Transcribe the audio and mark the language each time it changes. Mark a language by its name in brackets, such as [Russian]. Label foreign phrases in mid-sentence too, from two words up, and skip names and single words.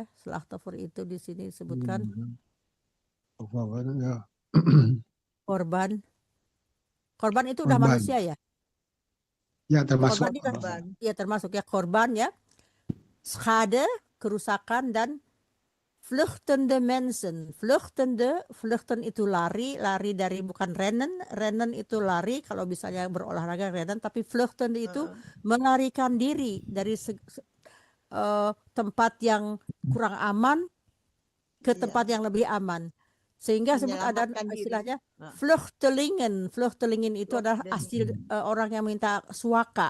[Indonesian] Slachtoffer itu di sini disebutkan Ya. korban itu udah Korban. manusia ya. Ya, termasuk. Ya termasuk ya, korban ya. [Dutch] Schade, [Indonesian] kerusakan, dan [Dutch] vluchtende mensen. [Indonesian] Vluchten itu lari dari, bukan rennen itu lari, kalau misalnya berolahraga rennen, tapi vluchten itu melarikan diri dari tempat yang kurang aman ke tempat yang lebih aman. Sehingga sebut ada istilahnya vluchtelingen itu adalah asli orang yang minta suaka.